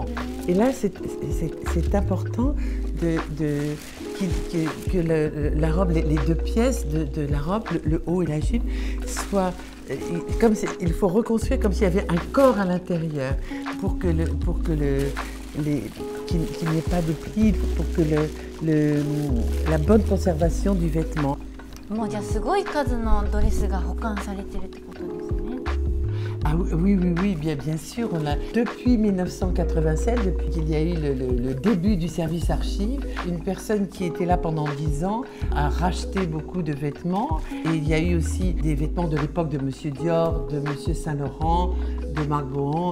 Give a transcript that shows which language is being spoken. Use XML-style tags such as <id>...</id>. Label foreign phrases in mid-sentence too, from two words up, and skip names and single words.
<fr>Et là, c'est important que la robe, les deux pièces de la robe, le haut et la jupe, soient comme il faut reconstruire comme s'il y avait un corps à l'intérieur pour qu'il n'y ait pas de plis, pour que la bonne conservation du vêtement.</fr> <ja>もうじゃあすごい数のドレスが保管されてるってことですね。</ja> <fr>Ah oui, bien sûr. Depuis 1987, depuis qu'il y a eu le début du service archive, une personne qui était là pendant 10 ans a racheté beaucoup de vêtements. Et il y a eu aussi des vêtements de l'époque de Monsieur Dior, de Monsieur Saint-Laurent, de Marc Bohan.</fr>